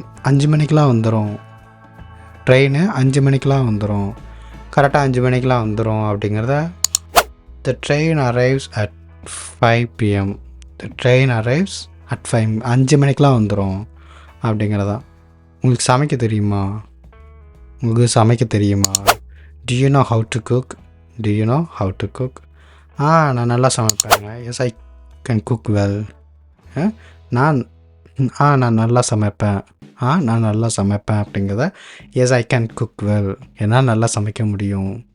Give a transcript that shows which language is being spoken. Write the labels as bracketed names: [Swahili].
[Tamil] 5 மணிக்கெலாம் வந்துடும் ட்ரெயின், 5 மணிக்கெலாம் வந்துடும், கரெக்டாக 5 மணிக்கெலாம் வந்துடும் அப்படிங்கிறத. [English] The train arrives at 5 PM. The train arrives at 5. [Tamil] 5 மணிக்கெலாம் வந்துடும் அப்படிங்கிறதா. உங்களுக்கு சமைக்க தெரியுமா, உங்களுக்கு சமைக்க தெரியுமா. [English] Do you know how to cook, do you know how to cook. [Tamil] நான் நல்லா சமைப்பேங்க. [English] Yes, I can cook well. [Tamil] நான் நல்லா சமைப்பேன், நான் நல்லா சமைப்பேன் அப்படிங்கிறத. [English] Yes, I can cook well. [Tamil] என்னால் நல்லா சமைக்க முடியும்.